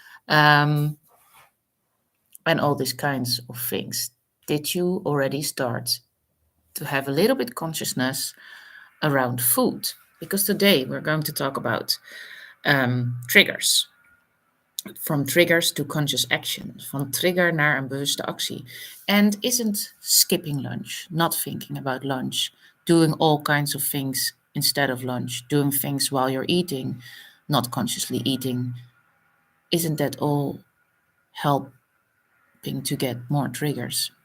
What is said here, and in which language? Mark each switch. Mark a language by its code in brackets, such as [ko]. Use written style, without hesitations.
[en] Um, and all these kinds of things. Did you already start to have a little bit consciousness around food? Because today we're going to talk about triggers. From triggers to conscious action. [nl] Van trigger naar een bewuste actie. [en] And isn't skipping lunch, not thinking about lunch, doing all kinds of things instead of lunch, doing things while you're eating, not consciously eating, isn't that all helping to get more triggers?